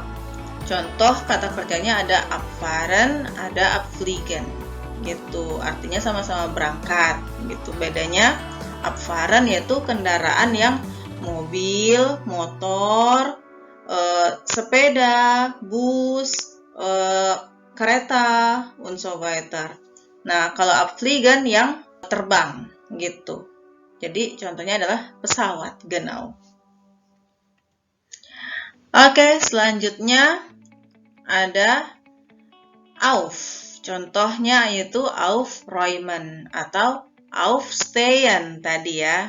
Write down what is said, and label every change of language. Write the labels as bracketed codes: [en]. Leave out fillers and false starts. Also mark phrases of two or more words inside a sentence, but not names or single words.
[id] Contoh kata kerjanya ada abfahren, ada abfliegen gitu. Artinya sama-sama berangkat gitu. Bedanya abfahren yaitu kendaraan yang mobil, motor, sepeda, bus, kereta, [de] und so weiter. [id] Nah, kalau abfliegen yang terbang gitu. Jadi contohnya adalah pesawat, genau. Oke, selanjutnya ada auf. Contohnya yaitu aufräumen atau aufstehen tadi ya.